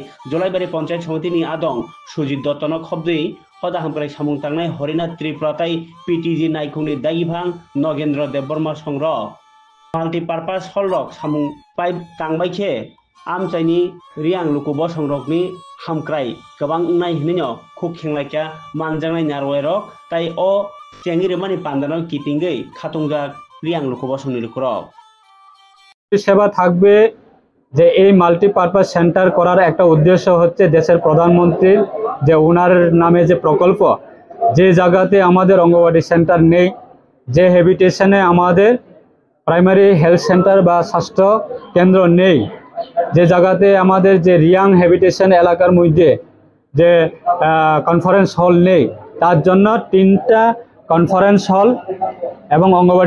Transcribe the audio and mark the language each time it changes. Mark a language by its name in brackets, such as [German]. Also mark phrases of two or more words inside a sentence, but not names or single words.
[Kok Borok] जलाइबारि पंचायत समिति आदं सुजित दत्त न खबदुई हदा हामक्राय सामुं तांनाय हरिनाथ त्रिपुरा ताई पीटीजी नायखुंनि दागिभां नगेंद्र देबबर्मा संग्र [English] multipurpose hall [Kok Borok] रक सामुं पाइप तांबायखे आमचाइनि रियां लुकु बसंरकनि हामक्राय गोबां नाय हिनैनो खुब खेंलायख्या मानजांनाय नारवाय रक ताई ओ चेंगि रेमानि पान्दानो किटिंगै खातुंजाक रियां लुकु बसंनि रक [Bangla] सेवा থাকবে যে এই [English] multipurpose centre [Bangla] করার একটা উদ্দেশ্য হচ্ছে দেশের প্রধানমন্ত্রীর যে ওনার নামে যে প্রকল্প যে জায়গাতে আমাদের অঙ্গনওয়াড়ি সেন্টার নেই যে হ্যাবিটেশনে আমাদের [English] primary health centre [Bangla] বা স্বাস্থ্য কেন্দ্র নেই যে জায়গাতে আমাদের যে রিয়াং হ্যাবিটেশন এলাকার মধ্যে যে [English] conference hall [Bangla] নেই তার জন্য 3টা [English] conference hall [Bangla] এবং অঙ্গনওয়াড়ি